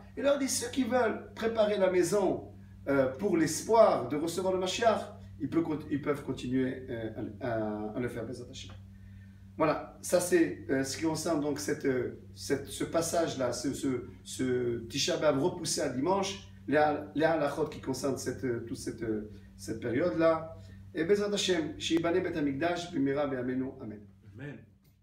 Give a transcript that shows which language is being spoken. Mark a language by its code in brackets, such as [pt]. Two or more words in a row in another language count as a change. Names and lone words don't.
[fr] Il leur dit, ceux qui veulent préparer la maison pour l'espoir de recevoir le Mashiach, ils peuvent continuer à le faire, [he] בעזרת השם. [fr] Voilà, ça c'est ce qui concerne donc ce passage-là, ce Tisha B'Av repoussé à dimanche, les halachot qui concernent toute cette période-là. [he] Et בעזרת השם, שייבנה בית המקדש, במהרה בימינו, אמן. Amen.